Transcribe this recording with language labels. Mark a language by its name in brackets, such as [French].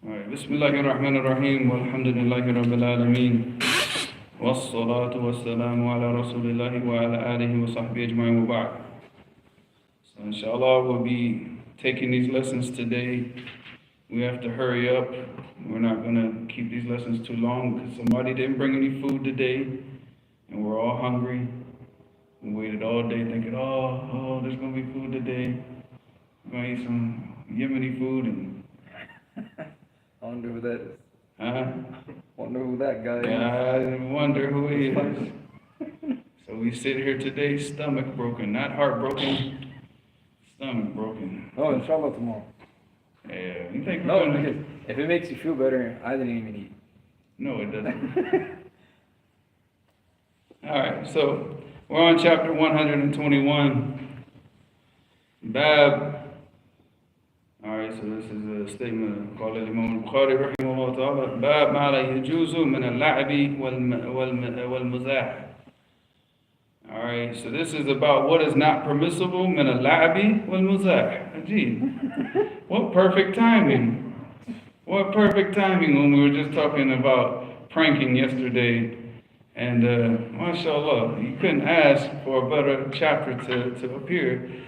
[Arabic] بسم الله الرحمن الرحيم والحمد لله رب العالمين والصلاة والسلام على رسول الله وعلى آله وصحبه أجمعين وبعد. [English] So inshallah we'll be taking these lessons today. We have to hurry up. We're not going to keep these lessons too long because somebody didn't bring any food today and we're all hungry. We waited all day thinking, oh, there's going to be food today. We're going to eat some Yemeni food and I wonder who that is. Huh? Wonder who that guy is. I wonder who he is. So we sit here today, stomach broken, not heartbroken, stomach broken. Oh, inshallah tomorrow. Yeah, you think No, because if it makes you feel better, I didn't even eat. No, it doesn't. Alright, so we're on chapter 121. Bab. Alright, so this is a statement. [Arabic] قال الإمام البخاري رحمه الله تعالى باب ما لا يجوز من اللعب والمزاح. [English] Alright, so this is about what is not permissible [Arabic] من اللعب والمزاح. [English] Ajib. What perfect timing. What perfect timing when we were just talking about pranking yesterday. And mashallah, you couldn't ask for a better chapter to appear.